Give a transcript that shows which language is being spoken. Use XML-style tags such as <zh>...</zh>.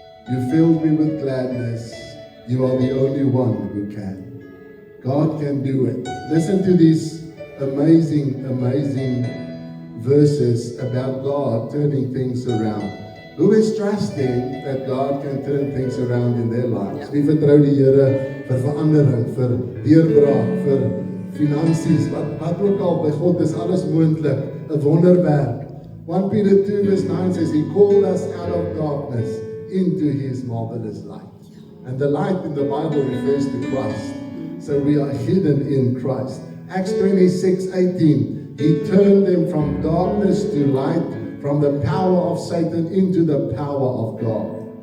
<en>You filled me with gladness. You are the only one who can. God can do it. Listen to these amazing, amazing verses about God turning things around. Who is trusting that God can turn things around in their lives?</en> <af>Wie vertrou die Here vir verandering, vir deurbraak, vir finansies, wat ook al, by God is alles moontlik, 'n wonderwerk.</af> <en>1 Peter 2 verse 9 says, He called us out of darkness into His marvelous light. And the light in the Bible refers to Christ. So we are hidden in Christ. Acts 26:18, He turned them from darkness to light, from the power of Satan into the power of God.</en>